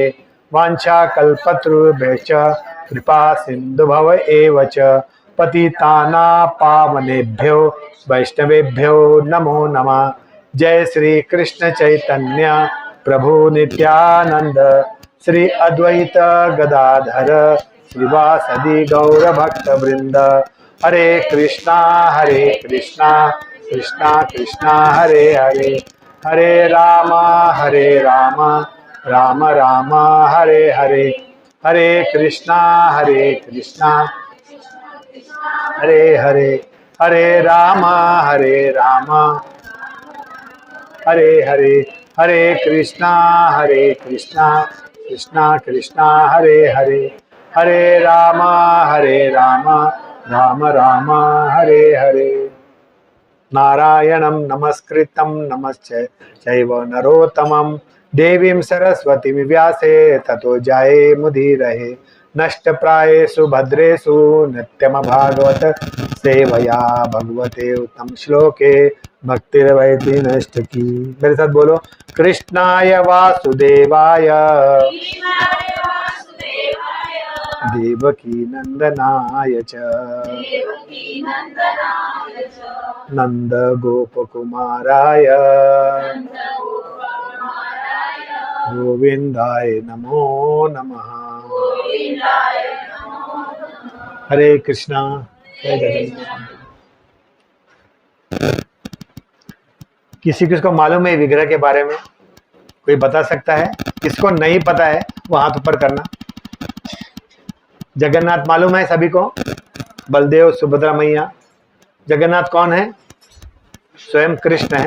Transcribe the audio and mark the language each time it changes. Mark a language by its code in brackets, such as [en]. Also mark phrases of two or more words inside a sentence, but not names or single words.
[sa] वाञ्छाकल्पतरुभ्यश्च कृपा सिन्धुभव एव च पतितानां पावनेभ्यो वैष्णवेभ्यो नमो नमः। जय श्री कृष्ण चैतन्य प्रभु नित्यानंद श्री अद्वैत गदाधर श्रीवासदि गौर भक्त वृंद। हरे कृष्णा कृष्णा कृष्णा हरे हरे, हरे राम राम राम हरे हरे, हरे कृष्णा हरे हरे, हरे राम हरे हरे, हरे कृष्णा कृष्णा कृष्णा हरे हरे, हरे राम राम राम हरे हरे। नारायणं नमस्कृतं नमश्चैव नरोत्तमं देवीं सरस्वतीं व्यासे ततो जये मुदीरये। नष्टप्रायेषु भद्रेषु नित्यमभागवत सेवया भगवते उत्तम श्लोके भक्तिर्भवति नष्टकी। [hi] मेरे साथ बोलो, [sa] कृष्णाय वासुदेवाय देवकी नंदनाय च नंद गोपकुमाराय गोविंदाय नमो नमः। हरे कृष्णा। [hi] जय जगन्नाथ। किसी को मालूम है विग्रह के बारे में? कोई बता सकता है? किसको नहीं पता है वो हाथ ऊपर करना। जगन्नाथ मालूम है सभी को? बलदेव सुभद्रा मैया। जगन्नाथ कौन है? स्वयं कृष्ण है।